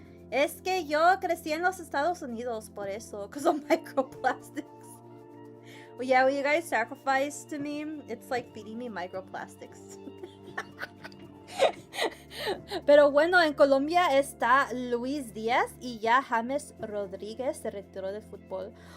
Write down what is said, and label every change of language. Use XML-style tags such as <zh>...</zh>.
<es>Es que yo crecí en los Estados Unidos por eso.</es> <en>Because of microplastics. Well, yeah, when you guys sacrifice to me, it's like feeding me microplastics.</en> <es>Pero bueno, en Colombia está Luis Díaz y ya James Rodríguez se retiró del fútbol.</es>